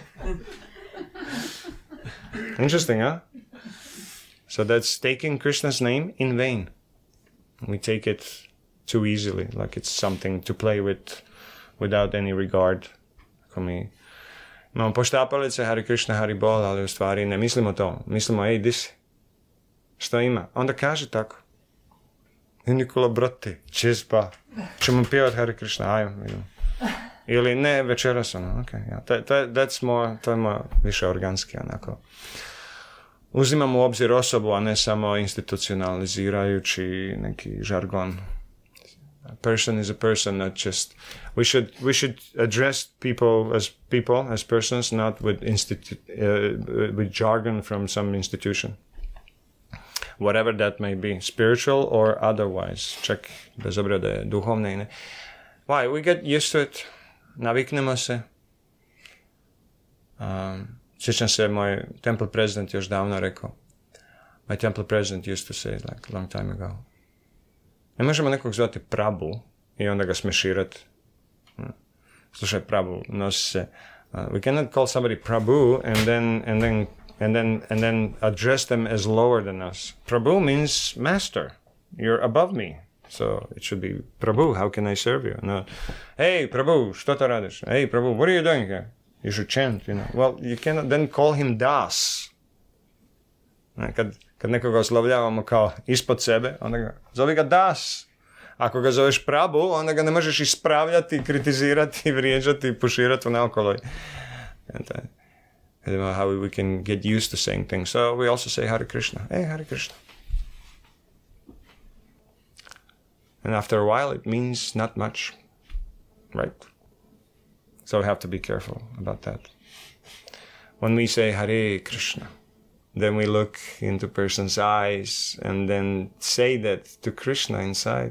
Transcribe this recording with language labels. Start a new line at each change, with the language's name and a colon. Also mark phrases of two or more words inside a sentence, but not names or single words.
English: Interesting, huh? So that's taking Krishna's name in vain. We take it too easily, like it's something to play with without any regard for me.
Croatian: Imamo poštapalice,
Sanskrit: Hare Krishna, Hari Bol,
Croatian: ali u stvari ne mislimo to. Mislimo, ej, di si? Što ima? Onda kaže tako. I Nikola, brate, čizba. Ćemo pjevati
Sanskrit: Hare Krishna,
Croatian: ajmo. Ili ne, večeras, ono, ok. Yeah. To je moje više organski, onako. Uzimamo u obzir osobu, a ne samo institucionalizirajući neki žargon.
English: A person is a person, not just... We should address people as persons, not with jargon from some institution. Whatever that may be, spiritual or otherwise.
Croatian: Čak bez obzira da je duhovne i ne.
English: Why? We get used to it.
Croatian: Naviknemo se. Sjećam se, moj
English: temple president
Croatian: još davno rekao.
English: My temple president used to say, like a long time ago.
Croatian: Ne možemo nekog zvati Prabhu i onda ga smeširati. Slušaj, Prabhu, nosi se.
English: We cannot call somebody Prabhu and then address them as lower than us. Prabhu means master. You're above me. So it should be Prabhu, how can I serve you? No. Hey, Prabhu,
Croatian: što to radiš?
English: Hey, Prabhu, what are you doing here? You should chant, you know. Well, you cannot then call him Das.
Croatian: Kad nekoga oslovljavamo kao ispod sebe, onda ga zovi ga Das. Ako ga zoveš Prabhu, onda ga ne možeš ispravljati, kritizirati, vrijeđati, puširati naokolo.
English: How we can get used to saying things. So we also say
Sanskrit: Hare Krishna.
English: Hey,
Sanskrit: Hare Krishna.
English: And after a while, it means not much. Right? So we have to be careful about that. When we say
Sanskrit: Hare Krishna,
English: then we look into person's eyes and then say that to Krishna inside.